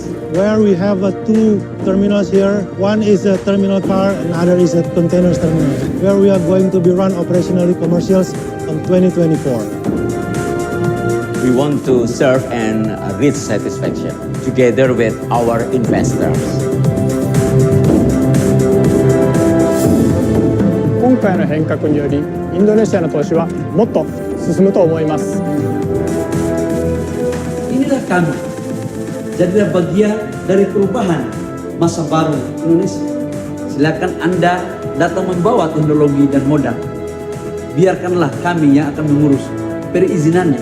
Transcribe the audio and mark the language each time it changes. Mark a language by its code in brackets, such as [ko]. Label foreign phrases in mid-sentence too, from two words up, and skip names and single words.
[en] Where we have two terminals here. One is a terminal car, another is a containers terminal, where we are going to be run operationally commercials on 2024. We want to serve and reach satisfaction together with our investors. [ja] 今回の変革により、インドネシアの投資はもっと進むと思います。 [id] Inilah kami, jadilah bagian dari perubahan masa baru Indonesia. Silakan Anda datang membawa teknologi dan modal. Biarkanlah kami yang akan mengurus perizinannya.